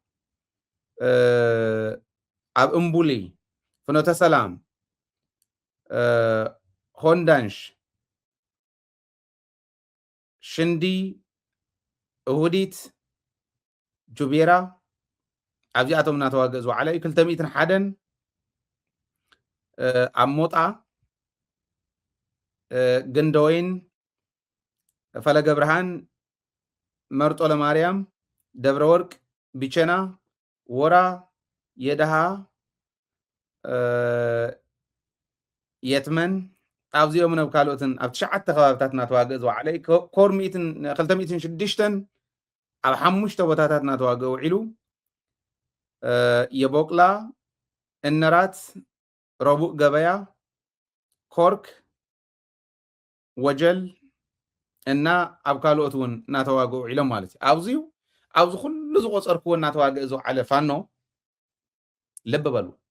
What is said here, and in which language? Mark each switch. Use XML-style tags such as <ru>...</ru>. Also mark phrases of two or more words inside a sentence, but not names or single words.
<ti>ኣብ እምቡሊ ፍኖተ ሰላም ሆንዳንሽ ሽንዲ እሁዲት ጁቤራ ኣብዚኣቶም እናተዋግአ ዝወዓለ እዩ 201 ኣብ ሞጣ ግንደወይን ፈለገ ብርሃን መርጦ ለማርያም ደብረ ወርቅ ቢቸና ወራ የደሃ የትመን ኣብዚኦም ኣብ ካልኦትን ኣብ 9 ከባቢታት እናተዋግአ ዝወዓለ ኮር 206 ኣብ 5 ቦታታት እናተዋግአ ውዒሉ የቦቅላ እነራት ረቡዕ ገበያ ኮርክ ወጀል እና ኣብ ካልኦት እውን እናተዋግኡ ውዒሎም ማለት እዩ ኣብዚ ኩሉ ዝቆፀርክዎ እናተዋግአ ዝወዓለ ፋኖ ልብ በሉ</ti>